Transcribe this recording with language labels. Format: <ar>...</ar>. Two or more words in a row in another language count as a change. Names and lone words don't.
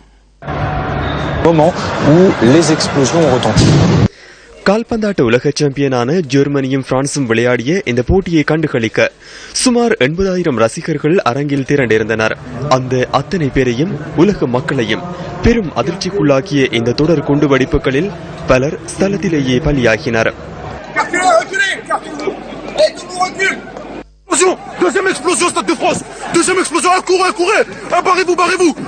<ta>கால்பந்தாட்ட உலக சாம்பியனான ஜெர்மனியும் பிரான்சும் விளையாடிய இந்த போட்டியை கண்டுகளிக்க சுமார் 80,000 ரசிகர்கள் அரங்கில் திரண்டிருந்தனர். அந்த அத்தனை பேரையும் உலக மக்களையும் பெரும் அதிர்ச்சிக்குள்ளாக்கிய இந்த தொடர் குண்டுவெடிப்புகளில் பலர் ஸ்தலத்திலேயே பலியாகினர்.</ta> <fr>Deuxième explosion, Stade de France. Deuxième explosion, courez, barrez-vous.</fr>